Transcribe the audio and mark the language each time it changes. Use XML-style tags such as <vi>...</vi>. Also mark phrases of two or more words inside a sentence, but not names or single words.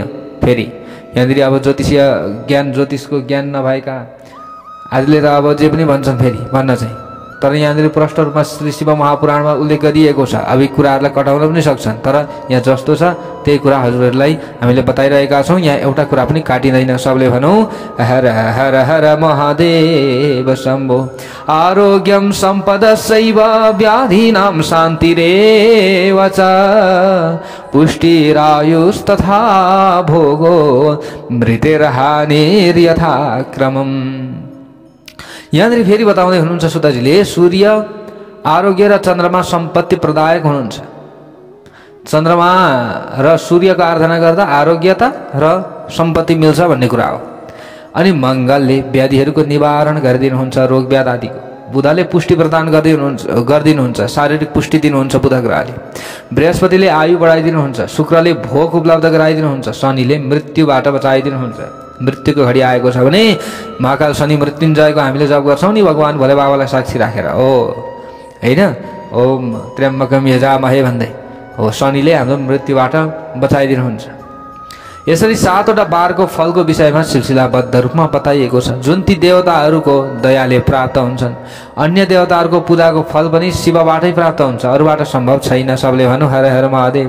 <ne>फेरि यहाँनिर अब ज्योतिषीय ज्ञान ज्योतिषको ज्ञान नभएका आजले त अब जे पनि भन्छन् फेरि भन्न चाहिँ, तर यहाँनिर प्रष्ट रूपमा श्री शिव महापुराणमा उल्लेख गरिएको छ। अब यी कुराहरूलाई कटाउन पनि सक्छन्, तर यहाँ जस्तो छ त्यही कुरा हजुरहरूलाई हामीले बताइरहेका छौँ। यहाँ एउटा कुरा पनि काटिँदैन। सबले भनौँ हर हर हर महादेव शम्भो।</ne> <sa>आरोग्यम सम्पदस्यैव व्याधीनां शान्तिरेव च पुष्टिरायुस्तथा भोगो मृतेर्हानिर्यथा क्रमम्।</sa> <ne>यहाँनिर फेरि बताउँदै हुनुहुन्छ सुताजीले, सूर्य आरोग्य र चन्द्रमा सम्पत्ति प्रदायक हुनुहुन्छ। चन्द्रमा र सूर्यको आराधना गर्दा आरोग्यता र सम्पत्ति मिल्छ भन्ने कुरा हो। अनि मङ्गलले व्याधिहरूको निवारण गरिदिनुहुन्छ, रोग व्याध आदिको। बुधले पुष्टि प्रदान गरिदिनुहुन्छ, शारीरिक पुष्टि दिनुहुन्छ बुध ग्रहले। बृहस्पतिले आयु बढाइदिनुहुन्छ। शुक्रले भोग उपलब्ध गराइदिनुहुन्छ। शनिले मृत्युबाट बचाइदिनुहुन्छ। मृत्युको घडी आएको छ भने महाकाल शनि मृत्युञ्जयको हामीले जप गर्छौँ नि भगवान भोले बाबालाई साक्षी राखेर हो होइन,</ne> <sa>ओम त्र्यम्बकम यजामहे</sa> <ne>भन्दै हो शनिले हाम्रो मृत्युबाट बचाइदिनुहुन्छ। यसरी 7 वटा बारको फलको विषयमा सिलसिलाबद्ध रूपमा बताइएको छ, जुन ती देवताहरूको दयाले प्राप्त हुन्छन्। अन्य देवताहरूको पूजाको फल पनि शिवबाटै प्राप्त हुन्छ, अरूबाट सम्भव छैन। सबले भनौँ हर हर महादेव।</ne>